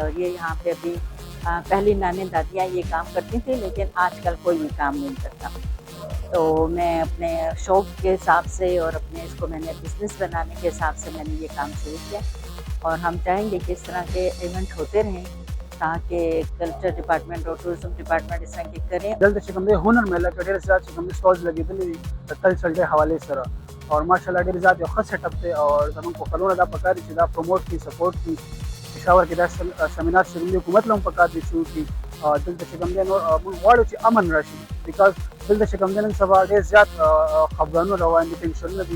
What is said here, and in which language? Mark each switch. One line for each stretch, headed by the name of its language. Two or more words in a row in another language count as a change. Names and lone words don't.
Urdu: اور یہ یہاں پہ ابھی پہلی نانی دادیاں یہ کام کرتی تھی، لیکن آج کل کوئی بھی کام نہیں کرتا. تو میں اپنے شوق کے حساب سے اور اپنے اس کو میں نے بزنس بنانے کے حساب سے میں نے یہ کام شروع کیا اور ہم چاہیں گے کہ اس طرح کے ایونٹ ہوتے رہیں تاکہ
English: culture department
Urdu: اور
English: tourism department
Urdu: اس طرح کے کریں.
Pashto: دلته چې کوم دی هنر میله کې ډېر زیات چې کوم دی سټالز لګېدلي دي د
English: culture day
Pashto: حوالې سره، او ماشاءالله ډېر زیات یو ښه
English: set up
Pashto: دی. او زموږ پښتنو دا پکار دي چې دا پروموټ کړي، سپورټ کړي. پېښور کې دا سیمینار چې کوم دی حکومت له هم پکار دي شروع کړي. دلته چې کوم دی نو موږ غواړو چې امن راشي، بیکاز دلته چې کوم دی نن سبا ډېر زیات خفګانونه روان دي، ټینشنونه دي.